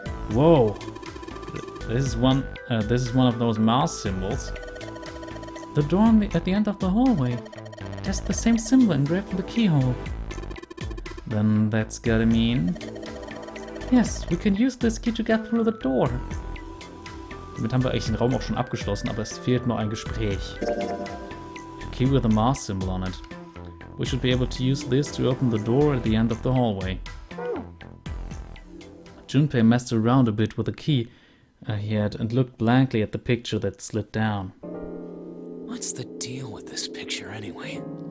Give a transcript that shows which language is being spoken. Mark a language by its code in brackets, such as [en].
[en] Whoa! This is one of those Mars symbols. The door at the end of the hallway. It has the same symbol engraved in the keyhole. Then that's gotta mean... Yes, we can use this key to get through the door. [de] Damit haben wir eigentlich den Raum auch schon abgeschlossen, aber es fehlt noch ein Gespräch. [en] A key with a Mars symbol on it. We should be able to use this to open the door at the end of the hallway. Junpei messed around a bit with the key he had and looked blankly at the picture that slid down. What's the deal with this picture anyway?